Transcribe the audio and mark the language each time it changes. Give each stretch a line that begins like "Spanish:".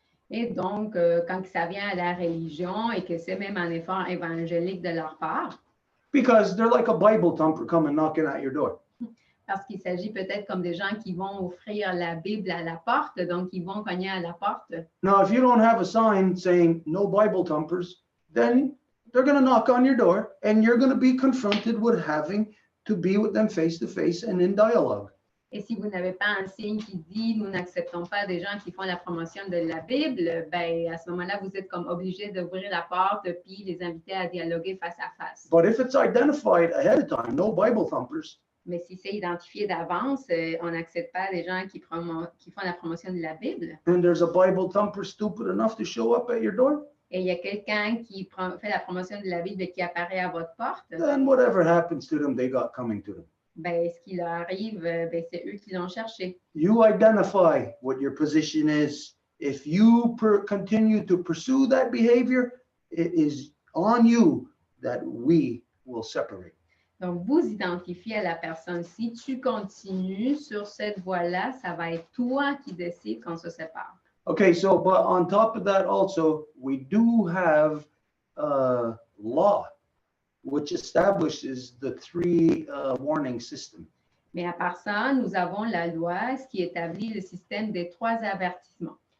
French: Et donc, quand ça vient à la religion et que c'est même un effort évangélique de leur part,
English: Because they're like a Bible thumper coming knocking at your door.
French: parce qu'il s'agit peut-être comme des gens qui vont offrir la Bible à la porte, donc ils vont cogner à la porte.
English: Now, if you don't have a sign saying no Bible thumpers, then they're going to knock on your door and you're going to be confronted with having to be with them face to face and in dialogue.
French: Et si vous n'avez pas un signe qui dit « Nous n'acceptons pas des gens qui font la promotion de la Bible », ben, à ce moment-là, vous êtes comme obligé d'ouvrir la porte puis les inviter à dialoguer face à face.
English: But if it's identified ahead of time, no Bible thumpers,
French: Mais si c'est identifié d'avance, on n'accepte pas des gens qui font la promotion de la Bible,
English: and there's a Bible thumper stupid enough to show up at your door,
French: et il y a quelqu'un qui fait la promotion de la Bible et qui apparaît à votre porte,
English: then whatever happens to them, they got coming to them.
French: ben, ce qui leur arrive, ben, c'est eux qui l'ont cherché.
English: You identify what your position is. If you continue to pursue that behavior, it is on you that we will separate.
French: Donc, vous identifiez à la personne. Si tu continues sur cette voie-là, ça va être toi qui décides qu'on se sépare.
English: Okay, so but on top of that also, we do have law, which establishes the three warning system.
French: Mais à part ça, nous avons la loi, ce qui établit le système des 3 avertissements.